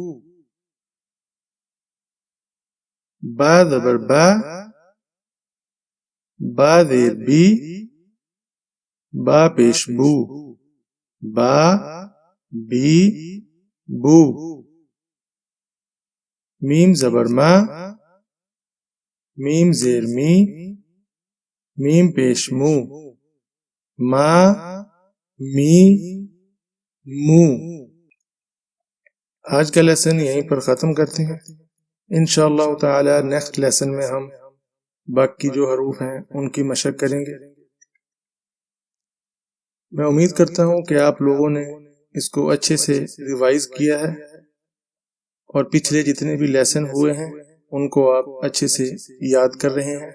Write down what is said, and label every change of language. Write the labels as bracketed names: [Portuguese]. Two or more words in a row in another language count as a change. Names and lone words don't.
[Urdu] با زبر با، با زیر بی، با پیش بو، با بی بو. میم زبر ما، میم زیر می، میم پیش مو، ما می مو. آج کا لیسن یہیں پر ختم کرتے ہیں. انشاءاللہ تعالیٰ [English] next lesson [Urdu] میں ہم باقی جو حروف ہیں ان کی مشق کریں گے. میں امید کرتا ہوں کہ آپ لوگوں نے اس کو اچھے سے ریوائز کیا ہے اور پچھلے جتنے بھی لیسن ہوئے ہیں ان کو آپ اچھے سے یاد کر رہے ہیں.